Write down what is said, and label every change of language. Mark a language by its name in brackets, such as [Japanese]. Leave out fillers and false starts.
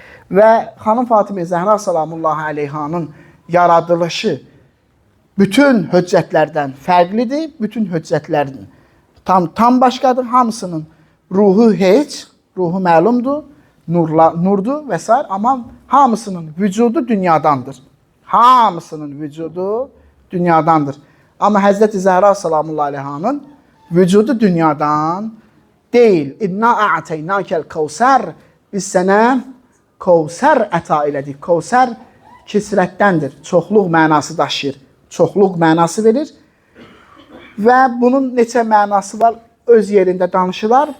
[Azerbaijani] Və xanım Fatimə Zəhra salamullahi aleyhanın yaradılışı bütün hüccətlərdən fərqlidir. Bütün hüccətlərin tam başqadır. Hamısının ruhu heç, ruhu məlumdur, nurdur və s. Amma hamısının vücudu dünyadandır. Hamısının vücudu dünyadandır. Amma Həzrəti Zəhra salamullahi aleyhanın vücudu dünyadan deyil. [Arabic] İnna a'teynâkel kevser. [Azerbaijani] Biz sənə Kevser əta elədik. Kevser kisrətdəndir. Çoxluq mənası daşıyır. Çoxluq mənası verir. Və bunun neçə mənası var öz yerində danışılar.